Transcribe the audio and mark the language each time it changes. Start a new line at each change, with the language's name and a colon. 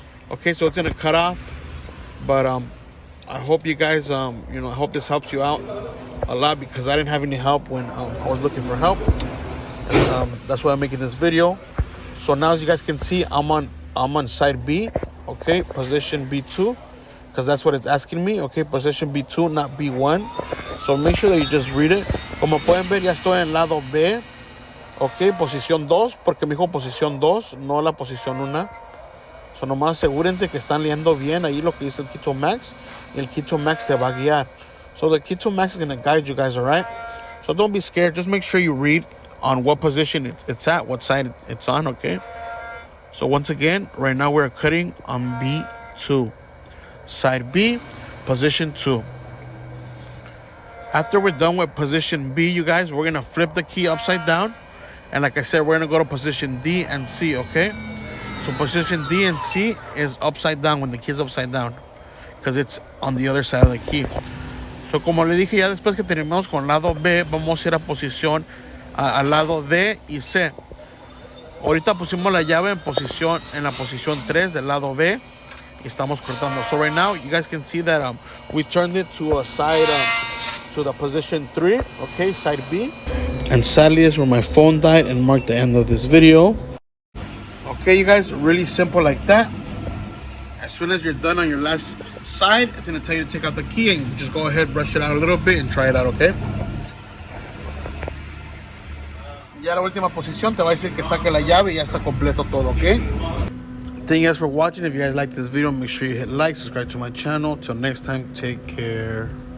English: Okay, so it's gonna cut off, but I hope you guys, I hope this helps you out a lot because I didn't have any help when I was looking for help. And, that's why I'm making this video. So now, as you guys can see, I'm on side B, okay, position B2, because that's what it's asking me. Okay, position B2, not B1. So make sure that you just read it.
Spanish: Como pueden ver, ya estoy en lado B, okay, posición 2, porque me dijo posición 2, no la posición 1. So nomás asegúrense que están leyendo bien ahí lo que dice el Keto Max. Y el Keto Max te va a guiar.
English: So the Keto Max is going to guide you guys, all right? So don't be scared. Just make sure you read on what position it's at, what side it's on, okay? So once again, right now we're cutting on B2. Side B, position 2. After we're done with position B, you guys, we're going to flip the key upside down. And like I said, we're going to go to position D and C, okay? So position D and C is upside down when the key is upside down. Because it's on the other side of the key.
Spanish: So como le dije, ya después que terminamos con lado B, vamos a ir a posición, al lado D y C. Ahorita pusimos la llave en la posición 3 del lado B. Y estamos cortando.
English: So right now, you guys can see that we turned it to a side, to the position 3, okay, side B. And sadly, this is where my phone died and marked the end of this video. Okay, you guys, really simple like that. As soon as you're done on your last side, it's going to tell you to take out the key and just go ahead, brush it out a little bit and try it out, okay?
Spanish: Ya la última posición te va a decir que saque la llave y ya está completo todo, okay?
English: Thank you guys for watching. If you guys like this video, make sure you hit like, subscribe to my channel. Till next time, take care.